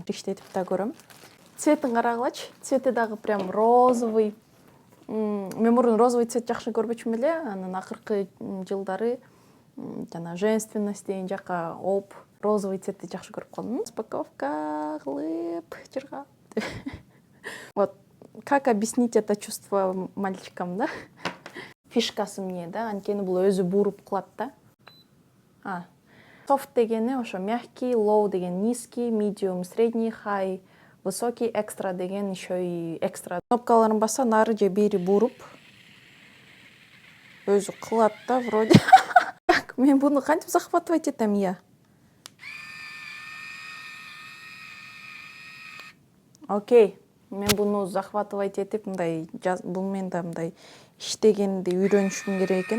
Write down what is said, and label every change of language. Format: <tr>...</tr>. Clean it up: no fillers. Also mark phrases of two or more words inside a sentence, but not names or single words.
<ky>Иштетип да көрөм. Цветин карагылачы. Цвети дагы</ky> <ru>прям розовый.</ru> <ky>Мен мурун</ky> <ru>розовый цвет</ru> <ky>жакшы көрбөчүм эле. Анан акыркы жылдары жана женственность деген жакка оп,</ky> <ru>розовый цветти</ru> <ky>жакшы көрүп калдым. Распаковка кылып жыргап.</ky> <ru>Вот, как объяснить это чувство мальчикам, да?</ru> <ky>Фишкасы эмне да? Анткени бул өзү бууруп кылат да. Soft дегени ошо мягкий, low деген низкий, medium, средний, high, высокий, экстра деген</ky> <ru>еще и экстра.</ru> <ky>Кнопкаларын басса нары же бери бууруп өзү кылат да вроде. Мен буну кантип захватывать этем я? Окей. Мен буну захватывать этип мындай бул мен да мындай иштегенди үйрөнүшүм керек экен.</ky>